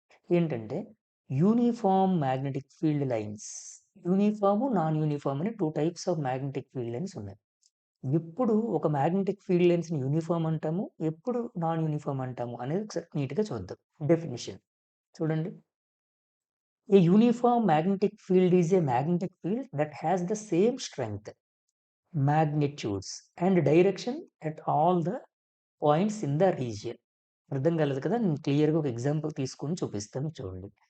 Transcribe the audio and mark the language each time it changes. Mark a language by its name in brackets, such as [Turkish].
[Telugu] ఏంటంటే uniform magnetic field lines. Uniform, non uniform అని [English] 2 types of magnetic field lines [Telugu] ఉన్నాయి. ఎప్పుడు ఒక మ్యాగ్నెటిక్ ఫీల్డ్ లైన్స్‌ని యూనిఫార్మ్ అంటాము, ఎప్పుడు నాన్ యూనిఫార్మ్ అంటాము అనేది ఒకసారి నీట్‌గా చూద్దాం. డెఫినిషన్ చూడండి. [English] A uniform magnetic field is a magnetic field that has the same strength, magnitudes, and direction at all the points in the region. [Telugu] అర్థం కాలేదు కదా! నేను క్లియర్‌గా ఒక ఎగ్జాంపుల్ తీసుకొని చూపిస్తాను చూడండి.